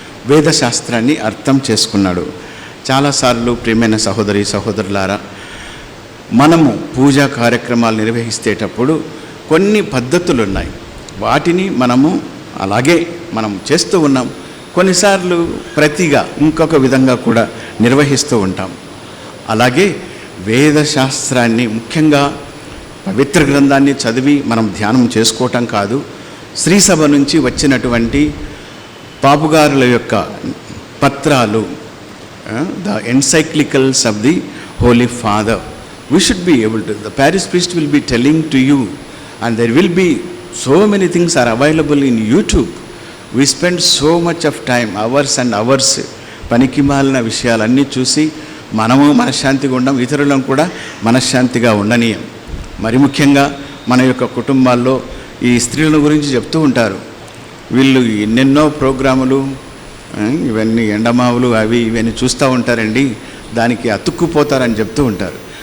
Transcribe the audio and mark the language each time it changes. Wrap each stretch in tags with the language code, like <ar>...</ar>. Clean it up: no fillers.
<te>వేదశాస్త్రాన్ని అర్థం చేసుకున్నాడు. చాలాసార్లు ప్రియమైన సహోదరి సహోదరులారా, మనము పూజా కార్యక్రమాలు నిర్వహిస్తేటప్పుడు కొన్ని పద్ధతులు ఉన్నాయి. వాటిని మనము అలాగే మనం చేస్తూ ఉన్నాం. కొన్నిసార్లు ప్రతిగా ఇంకొక విధంగా కూడా నిర్వహిస్తూ ఉంటాం. అలాగే వేదశాస్త్రాన్ని ముఖ్యంగా పవిత్ర గ్రంథాన్ని చదివి మనం ధ్యానం చేసుకోవటం కాదు, శ్రీసభ నుంచి వచ్చినటువంటి పాపుగారుల యొక్క పత్రాలు,</te> <en>The encyclicals of the holy father, we should be able to, the parish priest will be telling to you, and there will be so many things are available in YouTube. We spend so much of time, hours and hours,</en> <te>పనికి మాలిన విషయాలన్నీ చూసి మనము మనశ్శాంతిగా ఉండం, ఇతరులను కూడా మనశ్శాంతిగా ఉండనీయం. మరి ముఖ్యంగా మన యొక్క కుటుంబాల్లో ఈ స్త్రీల గురించి చెప్తూ ఉంటారు. వీళ్ళు ఎన్నెన్నో ప్రోగ్రాములు, ఇవన్నీ ఎండమావులు అవి ఇవన్నీ చూస్తూ ఉంటారండి, దానికి అతుక్కుపోతారని చెప్తూ ఉంటారు.</te>